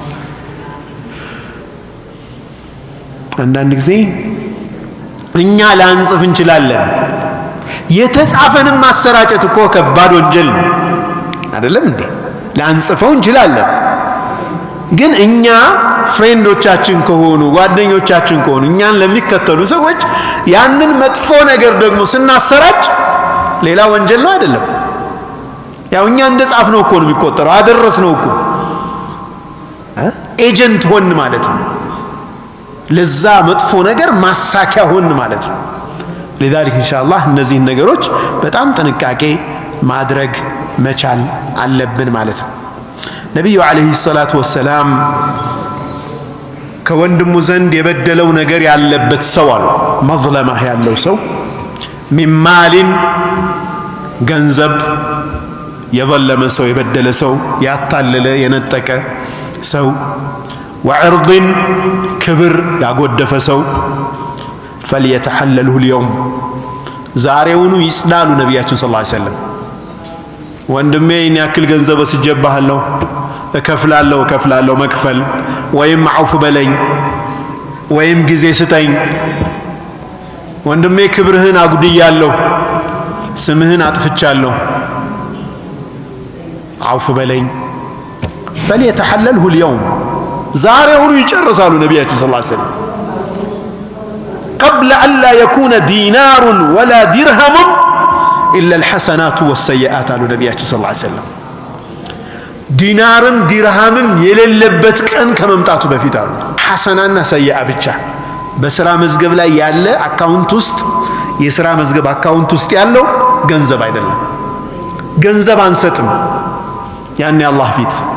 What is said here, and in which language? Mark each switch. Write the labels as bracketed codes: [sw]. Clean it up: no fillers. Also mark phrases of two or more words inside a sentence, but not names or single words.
[am] አንዳንድ ጊዜ እኛ ላንጽፍ እንችላለን የተጻፈንም ማሰራጨት እኮ ከባድ ወንጀል ነው አይደለም እንዴ ላንጽፈው እንችላለን ግን እኛ ፍሬንዶቻችን ከሆኑ ጓደኞቻችን ከሆኑ እኛን ለሚከተሉ ሰዎች ያንን መጥፎ ነገር ደግሞ ስናሰራጭ ሌላ ወንጀል ነው አይደለም ያው እኛ እንደጻፍነው እኮ ነው የሚቆጠረው አደረስነው እኮ ኤጀንት ሆን ማለት ነው ለዛ መጥፎ ነገር ማሳኪያ ሆን ማለት ነው [ar] لذلك ان شاء الله [am] እነዚህ ነገሮች በጣም ጥንቃቄ ማድረግ መቻል አለብን ማለት ነው ነብዩ [ar] عليه الصلاة والسلام [am] ከወንድሙ ዘንድ የበደለው ነገር ያለበት ሰው አሉ መዝለማ ያለው ሰው ሚማሊን ገንዘብ የዘለመ ሰው የበደለ ሰው ያታለለ የነጠቀ ሰው [ar] وعرض كبر [am] ያጎደፈ ሰው [ar] فليتحلله اليوم [am] ዛሬውኑ ይስላሉ ነብያችን [ar] صلى الله عليه وسلم [am] ወንድሜ እኔ ያክል ገንዘብ ወስጀባለሁ እከፍላለሁ መክፈል ወይም አውፍ በለኝ ወይም ጊዜ ስጠኝ ወንድሜ ክብርህን አጉድያለሁ ስምህን አጥፍቻለሁ አውፍ በለኝ [ar] فليتحلله اليوم [am] ዛሬውኑ ይጨርሳሉ ነብያችን [ar] صلى الله عليه وسلم قبل أن لا يكون دينار ولا درهم إلا الحسنات والسيئات على نبينا صلى الله عليه وسلم [am] ዲናርም ዲርሃምም የሌለበት ቀን ከመምጣቱ በፊት አሉ ሐሰናና ሰይአ ብቻ በስራ መዝገብ ላይ ያለ አካውንት ውስጥ የስራ መዝገብ አካውንት ውስጥ ያለው ገንዘብ አይደለም ገንዘብ አንሰጥም ያኔ አላህ ፊት